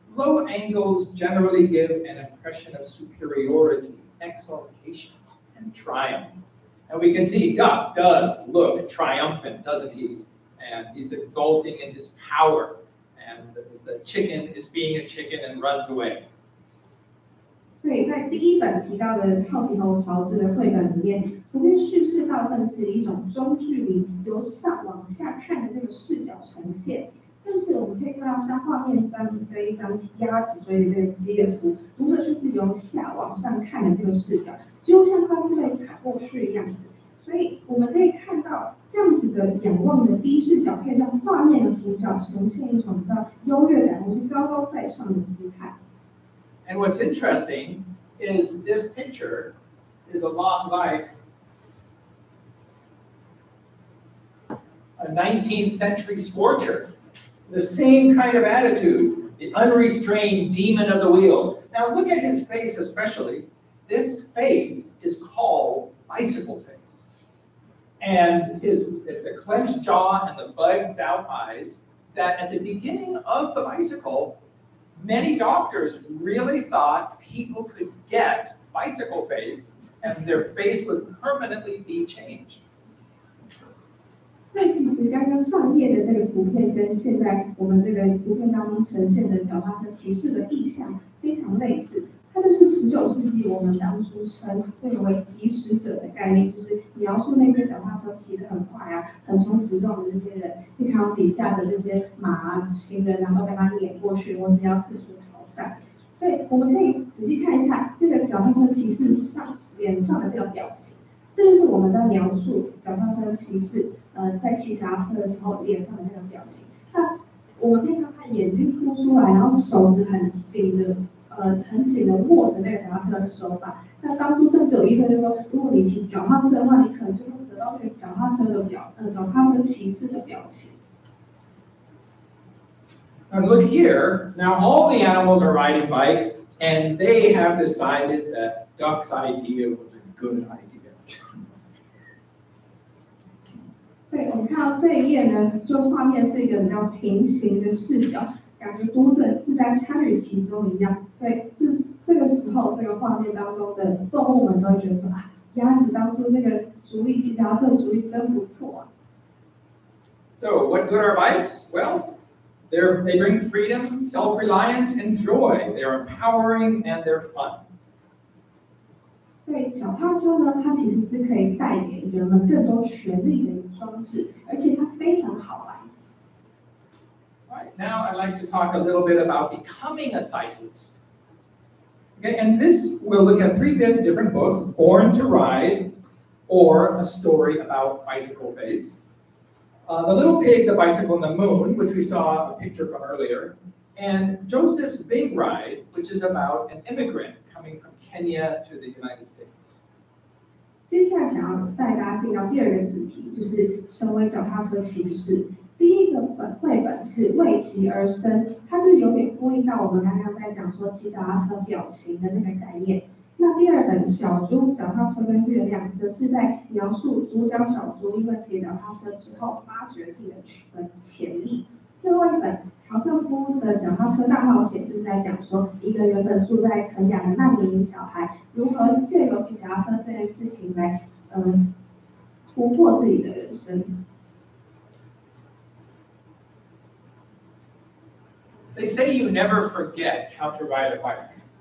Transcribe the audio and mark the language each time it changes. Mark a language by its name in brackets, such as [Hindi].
[English] Low angles generally give an impression of superiority, exaltation, and triumph. And we can see Duck does look triumphant, doesn't he? And he's exulting in his power. And the chicken is being a chicken and runs away. [Chinese] 所以在第一本提到的《好奇头乔治》的绘本里面，图片叙事大部分是一种中距离由上往下看的这个视角呈现。但是我们可以看到，像画面上这一张鸭子追的这个鸡的图，读者就是由下往上看的这个视角，就像它是被踩过去的样子。所以我们可以看到，这样子的仰望的低视角，可以让画面的主角呈现一种比较优越感，或是高高在上的姿态。 [English] And what's interesting is this picture is a lot like a 19th century scorcher. The same kind of attitude, the unrestrained demon of the wheel. Now look at his face especially. This face is called bicycle face. And it's the clenched jaw and the bugged out eyes that at the beginning of the bicycle, many doctors really thought people could get bicycle face and their face would permanently be changed. [Chinese] 所以其实刚刚上页的这个图片跟现在我们这个图片当中呈现的脚踏车骑士的意象非常类似。它就是19世纪我们当初称这个为疾驶者的概念，就是描述那些脚踏车骑得很快啊、横冲直撞的这些人，你看到底下的这些马啊、行人啊都被他碾过去，或是要四处逃散。所以我们可以仔细看一下这个脚踏车骑士脸上的这个表情，这就是我们在描述脚踏车骑士在骑脚踏车的时候脸上的那个表情。那我们可以看到他眼睛凸出来，然后手指很紧的握着那个脚踏车的手把。那当初甚至有医生就说，如果你骑脚踏车的话，你可能就会得到这个脚踏车骑士的表情。 [English] Now look here. Now all the animals are riding bikes, and they have decided that Duck's idea was a good idea. [Chinese] 所以我们看到这一页呢，就画面是一个比较平行的视角，感觉读者是在参与其中一样。所以这个时候，这个画面当中的动物们都会觉得说啊，鸭子当初那个骑脚踏车的主意真不错啊。 [English] So what good are bikes? Well, they bring freedom, self-reliance, and joy. They're empowering and they're fun. [Chinese] 所以脚踏车呢，它其实是可以带给人们更多权利的一个装置，而且它非常好玩。 [English] Right, now I'd like to talk a little bit about becoming a cyclist. Okay, and this we'll look at 3 different books: Born to Ride, or A Story About Bicycle Face, The Little Pig, the Bicycle, and the Moon, which we saw a picture from earlier, and Joseph's Big Ride, which is about an immigrant coming from Kenya to the United States. [Chinese] 接下来想要带大家进到第2个主题，就是成为脚踏车骑士。第一个绘本是为骑而生，它就有点呼应到我们刚刚在讲说骑脚踏车表情的那个概念。那第2本小猪、脚踏车跟月亮，则是在描述主角小猪因为骑脚踏车之后发掘自己的潜力。最后一本乔瑟夫的脚踏车大冒险，就是在讲说一个原本住在肯亚的难民小孩，如何借由骑脚踏车这件事情来突破自己的人生。 [English] They say you never forget how to ride a bike.